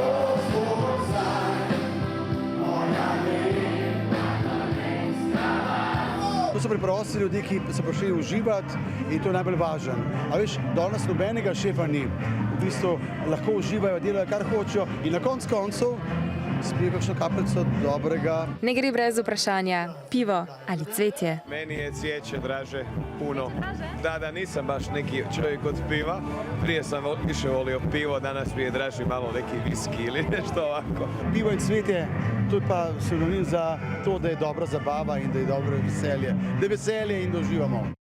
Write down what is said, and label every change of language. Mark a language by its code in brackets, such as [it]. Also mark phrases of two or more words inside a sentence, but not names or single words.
[sl] To so preprosti ljudje, ki so prišli uživati in to je najbolj važno. A veš, danes nobenega šefa ni. V bistvu lahko uživajo, delajo kar hočejo in na koncu spijo kakšno kapljico dobrega. Ne gre brez vprašanja, pivo ali cvetje. [hr] Meni je cvijeće draže puno. Da, nisam baš neki čovjek od piva. Prije sam više volio pivo, danas mi je draži malo neki viski ili nešto ovako. [sl] Pivo in cvetje, to je pa sinonim za to, da je dobra zabava in da je dobro veselje. Da je veselje in da uživamo.